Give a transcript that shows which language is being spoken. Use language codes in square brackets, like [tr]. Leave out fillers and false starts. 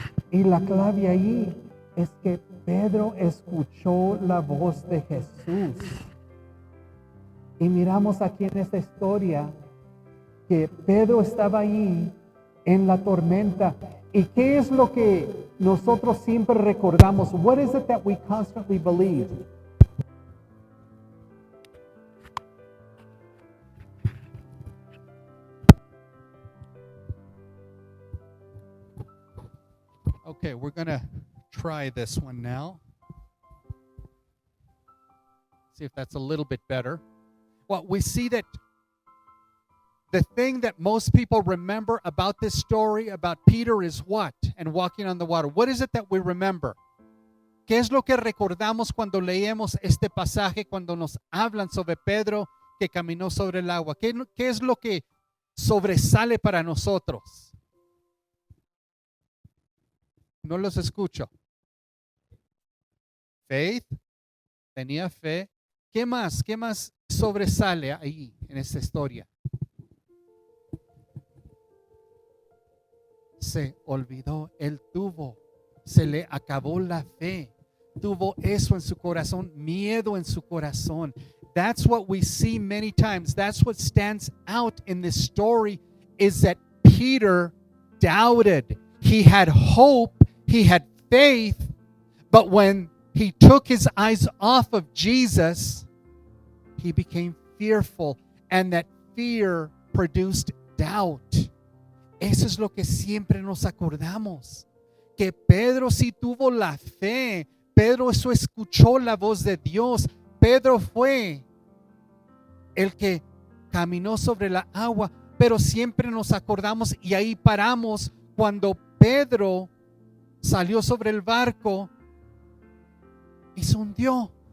[es] Y la clave ahí es que Pedro escuchó la voz de Jesús. Y miramos aquí en esta historia que Pedro estaba ahí en la tormenta. ¿Y qué es lo que nosotros siempre recordamos? [en] What is it that we constantly believe? Okay, we're going to try this one now. See if that's a little bit better. Well, we see that the thing that most people remember about this story about Peter is what? And walking on the water. What is it that we remember? [es] ¿Qué es lo que recordamos cuando leemos este pasaje, cuando nos hablan sobre Pedro que caminó sobre el agua? ¿Qué es lo que sobresale para nosotros? No los escucho. Faith, tenía fe. ¿Qué más? ¿Qué más sobresale ahí en esta historia? Se olvidó, él se le acabó la fe. Tuvo eso en su corazón, miedo en su corazón. [en] That's what we see many times. That's what stands out in this story, is that Peter doubted. He had hope. He had faith, but when he took his eyes off of Jesus, he became fearful, and that fear produced doubt. [es] Eso es lo que siempre nos acordamos, que Pedro sí tuvo la fe. Pedro eso escuchó la voz de Dios. Pedro fue el que caminó sobre la agua, pero siempre nos acordamos y ahí paramos cuando Pedro salió sobre el barco y se hundió.